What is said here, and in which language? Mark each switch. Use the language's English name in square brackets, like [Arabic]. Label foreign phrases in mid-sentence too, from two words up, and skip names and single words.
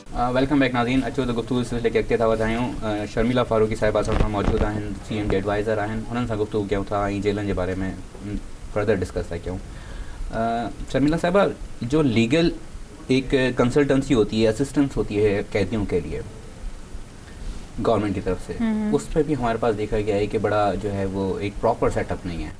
[English] ویلکم بیک [Sindhi] ناظرین. اچھو تو گفتگو سلسلے کے اگتے تھا ॿुधायूं शर्मिला फारूकी साहिबा सां मौजूद आहिनि, CM जे एडवाइज़र आहिनि. हुननि सां गुफ्तगू कयूं था ऐं जेलनि जे बारे में [English] further discuss [Sindhi] था कयूं. [Urdu] شرمیلا صاحبہ، جو لیگل ایک کنسلٹنسی ہوتی ہے، اسسٹنس ہوتی ہے قیدیوں کے لیے گورنمنٹ کی طرف سے، اس پر بھی ہمارے پاس دیکھا گیا ہے کہ بڑا جو ہے وہ ایک [English] proper setup [Urdu] نہیں ہے.